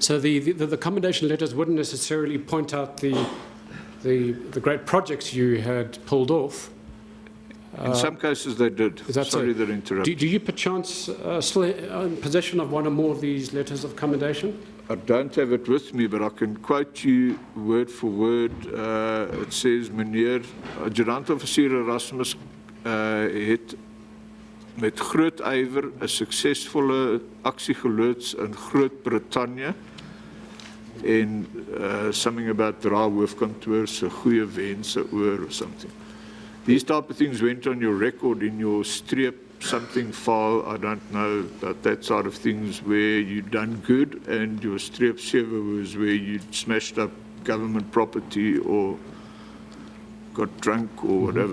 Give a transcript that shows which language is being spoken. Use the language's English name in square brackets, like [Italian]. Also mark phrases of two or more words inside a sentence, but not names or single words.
[English] So the commendation letters wouldn't necessarily point out the great projects you had pulled off. In some cases they did. Sorry that I interrupted. Do you perchance still in possession of one or more of these letters of commendation? I don't have it with me, but I can quote you word for word. It says, [Afrikaans] meneer adjudant-officier Erasmus het met groot ywer 'n suksesvolle aksie geloods in Groot-Brittanje en [English] something about [Afrikaans] dra hoofkantoor se goeie wense oor [English] or something. These type of things went on your record in your streep something file, I don't know about that side of things, where you'd done good, and your streep 7 was where you'd smashed up government property or got drunk or whatever.